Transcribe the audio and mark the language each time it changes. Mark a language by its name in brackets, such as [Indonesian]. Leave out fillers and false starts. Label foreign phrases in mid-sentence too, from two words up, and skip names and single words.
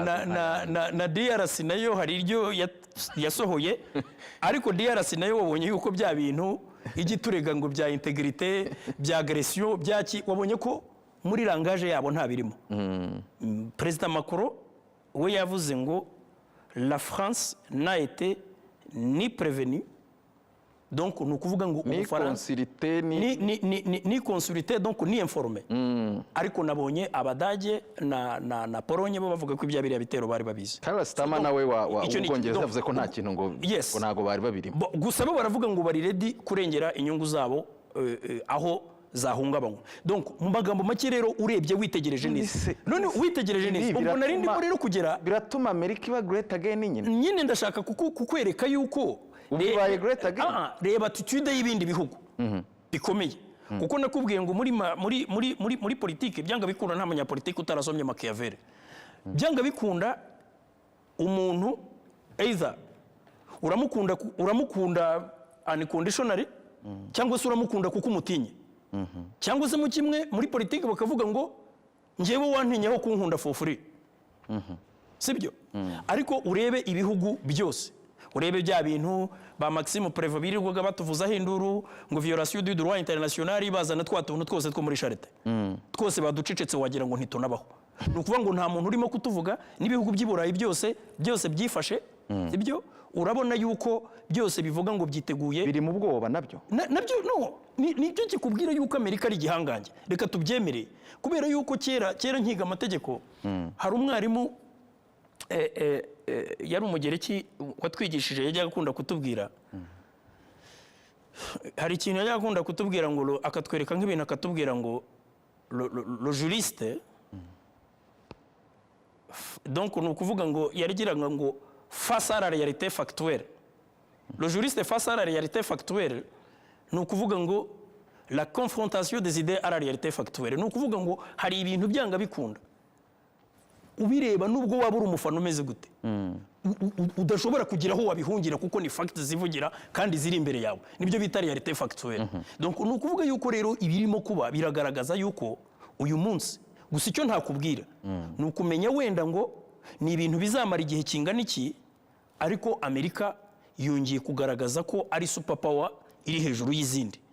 [Kinyarwanda] na DRC nayo hari iryo yasohoye ariko DRC nayo wabonye yuko bya bintu igiturega ngo bya integrité bya agression byaki wabonye ko muri langage yabo nta birimo. [French] President Macron [Kinyarwanda] we yavuze ngo [French] la France n'a été ni prévenue donc nous [Kinyarwanda] kuvuga ngo Ubufaransa [French] ni consulté donc ni informé. [Kinyarwanda] Ariko nabonye Abadage na Pologne bo bavuga ko ibya biriya bitero bari babizi. Karastama nawe ubwongereza yavuze ko nta kintu ngo nago bari babirimo. Gusa bo baravuga ngo bari ready kurengera inyungu zabo aho zahungabanywa. Donc mu magambo make rero urebye witegereje neza none witegereje neza ubwo nari ndimo rero kugera biratuma America iba [English] great again [Kinyarwanda] nyine ndashaka kukwereka yuko ubaye [English] great again. [Kinyarwanda] Reba attitude y'ibindi bihugu bikomeye kuko nakubwiye ngo muri politique byanga bikunda nta munyapolitike utarasomye Machiavelli. Byanga bikunda umuntu either uramukunda unconditionally cyangwa se uramukunda kuko umutinye. Cyangwa se mu kimwe muri politiki bakavuga ngo njewe wantinyeho kunkunda [English] for free. [Kinyarwanda] Sibyo? Ariko urebe ibihugu byose urebe bya bintu ba Maxime Prévost birirwaga batuvuzaho induru ngo [French] violation du droit international [Kinyarwanda] bazana twatuntu twose two muri charité twose baducecetse wagira ngo ntitunabaho. Nukuvuga ngo nta muntu urimo kutuvuga n'ibihugu by'Iburayi byose byifashe. Sibyo? Urabona yuko byose bivuga ngo byiteguye biri mu bwoba nabyo no nicyo kikubwira yuko Amerika ari gihangange. Reka tubyemere kubera yuko kera nkiga amategeko hari umwarimu yari umugereki watwigishije yajya akunda kutubwira hari ikintu yajya akunda kutubwira ngo akatwereka nk'ibintu akatubwira ngo [French] le juriste [Kinyarwanda] donc ni ukuvuga ngo yarigiraga ngo [French] face à la réalité factuelle. Le juriste face à la réalité factuelle [Kinyarwanda] ni ukuvuga ngo [French] la confrontation des idées à la réalité factuelle. [Kinyarwanda] Ni ukuvuga ngo hari ibintu byanga bikunda ubireba nubwo wabura umufano umeze gute udashobora kugira aho wabihungira kuko ni facts zivugira kandi ziri imbere yawe nibyo bita [French] réalité factuelle. [Kinyarwanda] Donc ni ukuvuga yuko rero ibirimo kuba biragaragaza yuko uyu munsi gusa icyo ntakubwira ni ukumenya wenda ngo ni ibintu bizamara igihe kingana iki ariko Amerika yongeye kugaragaza ko ari superpower iri hejuru y'izindi.